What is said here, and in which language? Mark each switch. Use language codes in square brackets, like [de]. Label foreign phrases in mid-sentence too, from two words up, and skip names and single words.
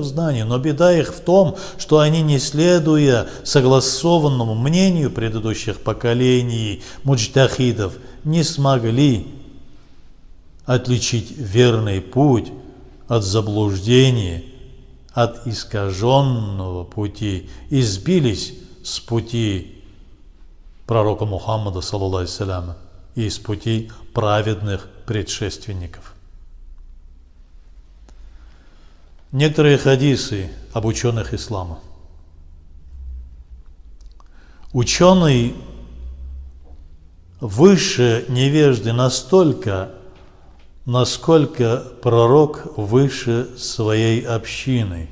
[ru] знаний, но беда их в том, что они, не следуя согласованному мнению предыдущих поколений муджтахидов, не смогли отличить верный путь от заблуждения, от искаженного пути и сбились с пути пророка Мухаммада [ar] صلى الله عليه وسلم [ru] и с пути праведных предшественников. Некоторые хадисы об ученых ислама. Ученый выше невежды настолько, насколько пророк выше своей общины.